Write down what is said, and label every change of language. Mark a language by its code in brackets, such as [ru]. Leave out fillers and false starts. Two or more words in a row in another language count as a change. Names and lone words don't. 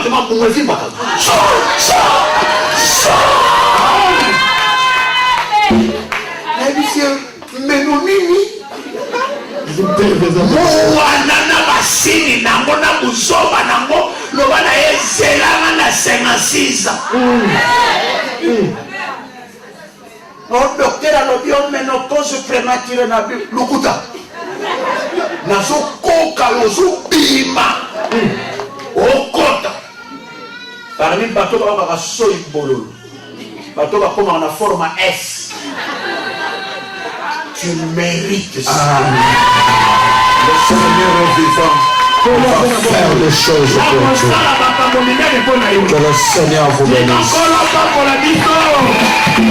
[sw] umevimba kaka. Meno nini? [ln] Mwana na basini nango na muzoba nango loba na yezelanga na 56. No docteur alobi o [fr] ménopause prématurée [ln] na bi lukuta. Nazo koka lozo bima. Okota. Parmi bato ba soi bololo. Bato ba koma na forme S. [fr] Tu mérites ça. Le Seigneur est vivant. Va faire des choses pour Dieu. Que le Seigneur vous bénisse.